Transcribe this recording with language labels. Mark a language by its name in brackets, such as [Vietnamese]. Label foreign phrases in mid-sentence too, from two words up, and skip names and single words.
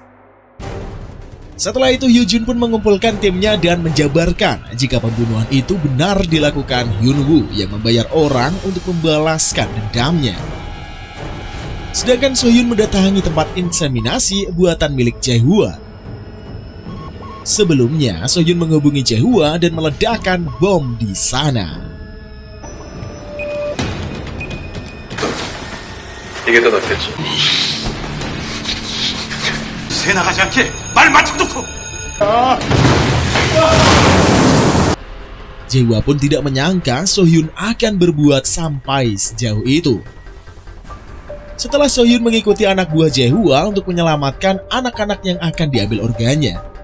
[Indonesian] Setelah itu Hyun pun mengumpulkan timnya dan menjabarkan jika pembunuhan itu benar dilakukan Hyun-woo yang membayar orang untuk membalaskan dendamnya. Sedangkan So Hyun mendatangi tempat inseminasi buatan milik Jae-hwa. Sebelumnya, So Hyun menghubungi Jae-hwa dan meledakkan bom di sana. [Korean] 이게 더 낫겠지. 새 나가지 않게 말 맞춰놓고. [Indonesian] Jae-hwa pun tidak menyangka So Hyun akan berbuat sampai sejauh itu. Setelah So Hyun mengikuti anak buah Jae-hwa untuk menyelamatkan anak-anak yang akan diambil organnya.